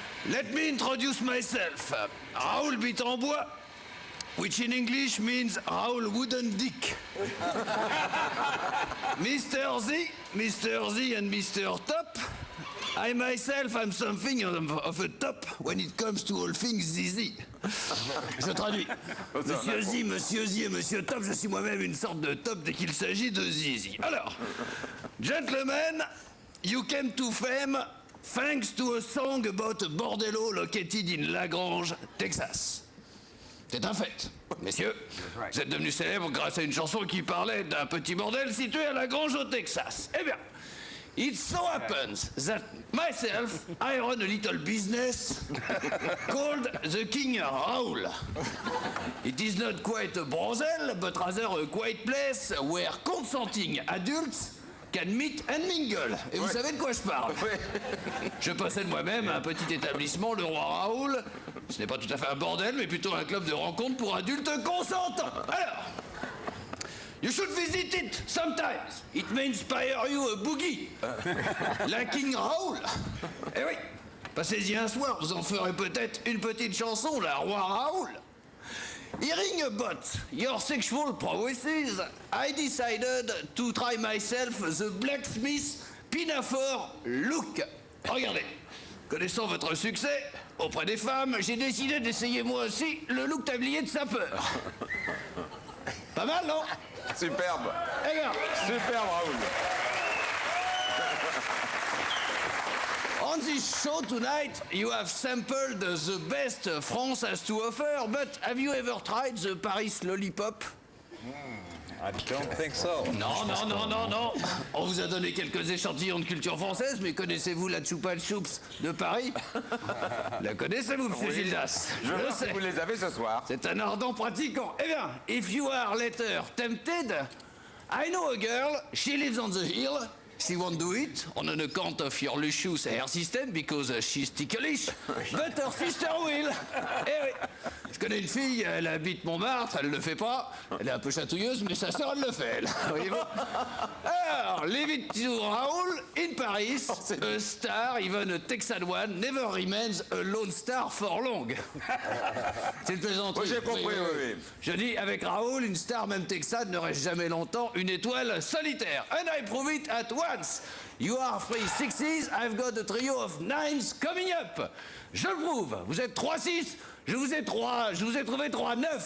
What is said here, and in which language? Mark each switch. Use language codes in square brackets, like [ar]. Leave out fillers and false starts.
[en] Let me introduce myself. Raoul Bitambois, which in English means Raoul Wooden Dick. Mr. Z and Mr. Top. I myself am something of a top when it comes to all things ZZ. [fr] Je traduis. Monsieur Z et Monsieur Top, je suis moi-même une sorte de top dès qu'il s'agit de ZZ. [en] Alors, gentlemen, you came to fame thanks to a song about a bordello located in Lagrange, Texas. [fr] C'est un fait. Messieurs, vous êtes devenus célèbres grâce à une chanson qui parlait d'un petit bordel situé à Lagrange, au Texas. Eh bien, [en] it so happens that myself, I run a little business called the King Raoul. It is not quite a brothel, but rather a quiet place where consenting adults can meet and mingle. [fr] Et vous savez de quoi je parle? Je possède moi-même un petit établissement, le Roi Raoul. Ce n'est pas tout à fait un bordel, mais plutôt un club de rencontre pour adultes consentants. [en] Alors, you should visit it sometimes. It may inspire you a boogie. La King Raoul. [fr] Eh oui, passez-y un soir, vous en ferez peut-être une petite chanson, la Roi Raoul. [en] Hearing about your sexual prowesses, I decided to try myself the blacksmith pinafore look. [fr] Regardez, connaissant votre succès auprès des femmes, j'ai décidé d'essayer moi aussi le look tablier de sapeur. Pas mal, non? Superbe. Regarde. Superbe, Raoul. [en] On this show tonight, you have sampled the best France has to offer, but have you ever tried the Paris Lollipop? I don't think so. [fr] Non. On vous a donné quelques échantillons de culture française, mais connaissez-vous la Chupa Chups de Paris? La connaissez-vous, monsieur Gildas? Je le sais. Vous les avez ce soir. C'est un ardent pratiquant. Eh bien, [en] if you are later tempted, I know a girl, she lives on the hill. She won't do it on an account of your luscious hair system because she's ticklish, but her sister will. [fr] Eh oui, je connais une fille, elle habite Montmartre, elle le fait pas. Elle est un peu chatouilleuse, mais sa sœur, elle le fait, elle. Voyez-vous? [en] Alors, leave it to Raoul in Paris. A star, even a Texan one, never remains a lone star for long. [fr] C'est une plaisanterie. Oui, j'ai compris, oui. Je dis, avec Raoul, une star, même texane, ne reste jamais longtemps une étoile solitaire. [en] And I prove it at once. You are 3 sixes, I've got a trio of nines coming up. [fr] Je le prouve. Vous êtes 3-6, je vous ai trouvé 3-9.